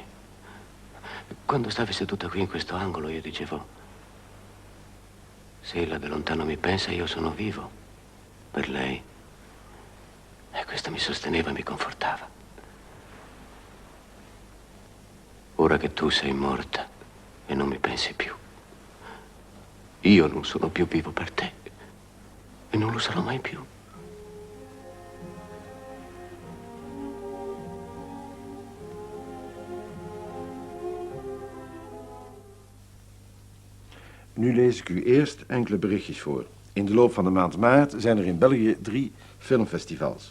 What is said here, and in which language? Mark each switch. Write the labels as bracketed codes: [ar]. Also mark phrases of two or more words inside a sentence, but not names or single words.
[it] Quando stavi seduta qui in questo angolo io dicevo: se ella da lontano mi pensa, io sono vivo per lei. E questo mi sosteneva e mi confortava. Ora che tu sei morta e non mi pensi più, io non sono più vivo per te e non lo sarò mai più. [nl] Nu lees ik u eerst enkele berichtjes voor. In de loop van de maand maart zijn er in België 3 filmfestivals.